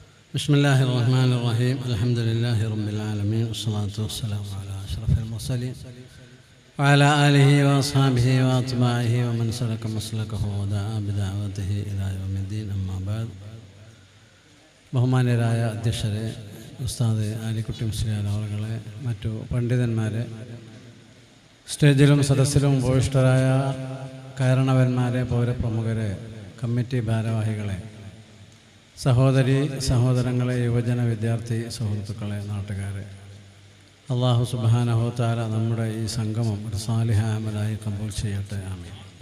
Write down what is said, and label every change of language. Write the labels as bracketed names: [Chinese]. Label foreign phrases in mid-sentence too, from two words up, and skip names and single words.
[Arabic] بسم الله الرحمن الرحيم الحمد لله رب العالمين والصلاة والسلام على أشرف المرسلين وعلى آله وأصحابه وأتباعه ومن سلك مسلكه ودعا بدعوته إلى يوم الدين أما بعد [Malayalam] ബഹുമാന്യരായ അധ്യക്ഷരെ, ഉസ്താദ് ആലിക്കുട്ടി മുസ്ലിയാർ അവരുടെ മറ്റു പണ്ഡിതന്മാരെ, സ്റ്റേജിലും സദസ്സിലും ഉപവിഷ്ടരായ കാരണവന്മാരെ, പൗരപ്രമുഖരെ, കമ്മിറ്റി ഭാരവാഹികളെ, സഹോദരി സഹോദരങ്ങളെ, യുവജന വിദ്യാർത്ഥി സുഹൃത്തുക്കളെ, നാട്ടുകാരെ, അല്ലാഹു [Arabic] سبحانه تعالى [Malayalam] നമ്മുടെ ഈ സംഗമം ഒരു സാലിഹ അമലായി കബൂൽ ചെയ്യട്ടെ. ആമീൻ.